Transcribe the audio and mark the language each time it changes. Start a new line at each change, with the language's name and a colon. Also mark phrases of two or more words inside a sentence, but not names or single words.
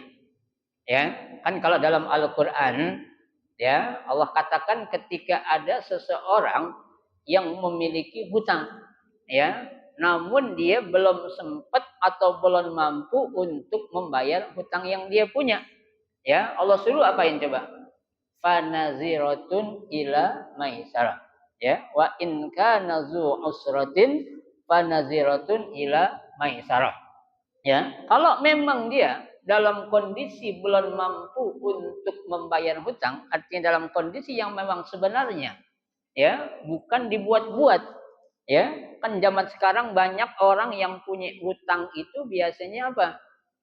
Indonesian: Ya, kan kalau dalam Al-Qur'an ya, Allah katakan ketika ada seseorang yang memiliki hutang ya, namun dia belum sempat atau belum mampu untuk membayar hutang yang dia punya. Ya, Allah suruh apain coba?
Arabic: فنظرة إلى ميسرة. Ya, وإن كان ذو عسرة فنظرة إلى ميسرة.
Indonesian: Ya, kalau memang dia dalam kondisi belum mampu untuk membayar hutang, artinya dalam kondisi yang memang sebenarnya ya, bukan dibuat-buat. Ya, kan zaman sekarang banyak orang yang punya hutang itu biasanya apa?